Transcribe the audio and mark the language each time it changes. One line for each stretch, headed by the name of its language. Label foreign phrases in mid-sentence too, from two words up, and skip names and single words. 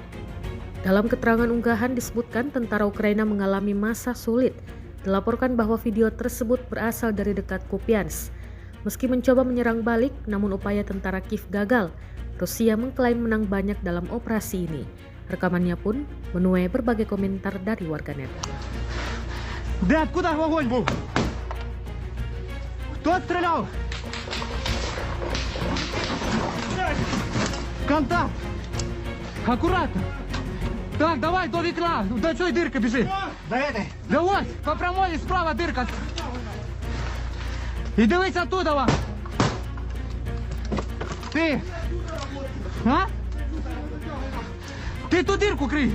Indonesian: Dalam keterangan unggahan disebutkan tentara Ukraina mengalami masa sulit. Dilaporkan bahwa video tersebut berasal dari dekat Kupiansk. Meski mencoba menyerang balik, namun upaya tentara Kiev gagal. Rusia mengklaim menang banyak dalam operasi ini. Rekamannya pun menuai berbagai komentar dari warganet.
Russian: Да откуда огонь был? Кто стрелял? Контакт! Аккуратно!
Ukrainian: Так, давай до вікна. До чої дирка біжи?
Russian: До этой. Да ось, по прямой справа дирка.
Ukrainian: І дивись оттуда. Ва. Ти. А? Ти ту дирку крий.